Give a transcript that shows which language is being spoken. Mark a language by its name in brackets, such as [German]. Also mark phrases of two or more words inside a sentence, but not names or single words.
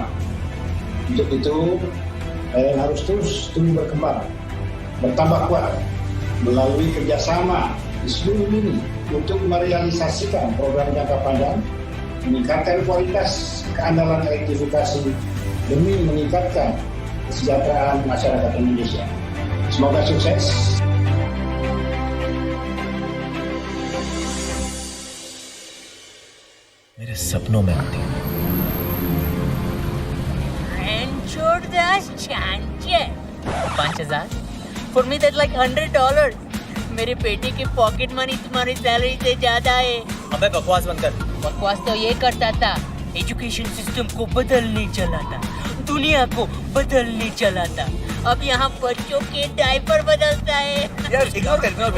[Indonesian] Untuk itu, PLN harus terus tumbuh berkembang, bertambah kuat melalui kerjasama di seluruh lini untuk merealisasikan program jangka panjang, meningkatkan kualitas keandalan elektrifikasi demi meningkatkan kesejahteraan masyarakat Indonesia. Semoga sukses. [Hindi] मेरे सपनों में आती है। Ranchor das chanche. [English] 5,000? For me that's like $100. [Hindi] मेरे बेटे के [English] pocket money [Hindi] तुम्हारी सैलरी से ज्यादा है। अबे बकवास बंद कर। बकवास तो ये करता था, [English] education system [Hindi] को बदलने चला था, दुनिया को बदलने चला था। अब यहाँ बच्चों के डायपर बदलता है। यार इग्नोर कर।